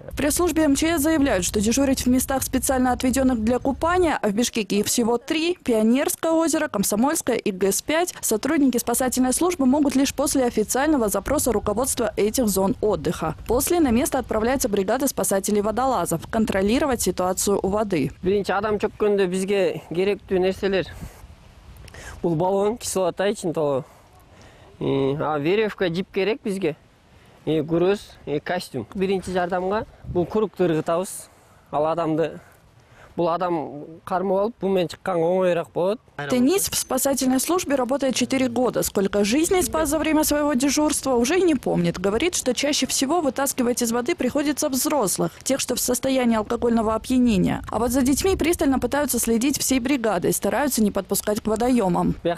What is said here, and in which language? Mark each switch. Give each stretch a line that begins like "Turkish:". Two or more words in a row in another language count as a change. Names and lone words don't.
Russian: В пресс-службе МЧС заявляют, что дежурить в местах, специально отведенных для купания, а в Бишкеке их всего 3 – Пионерское озеро, Комсомольское и ГЭС-5, сотрудники спасательной службы могут лишь после официального запроса руководства этих зон отдыха. После на место отправляется бригада спасателей-водолазов контролировать ситуацию у воды.
Kyrgyz: Веревка дип керек бизге.
Russian: Груз, костюм.
Kyrgyz: Биринчи жардамга бул курукту ыргытабыз. Ал адамды бул адам кармап алып, бу менен чыкканга оңоюраак болот.
Russian: Денис в спасательной службе работает 4 года. Сколько жизней спас за время своего дежурства, уже и не помнит. Говорит, что чаще всего вытаскивать из воды приходится взрослых, тех, что в состоянии алкогольного опьянения. А вот за детьми пристально пытаются следить всей бригадой, стараются не подпускать к водоемам.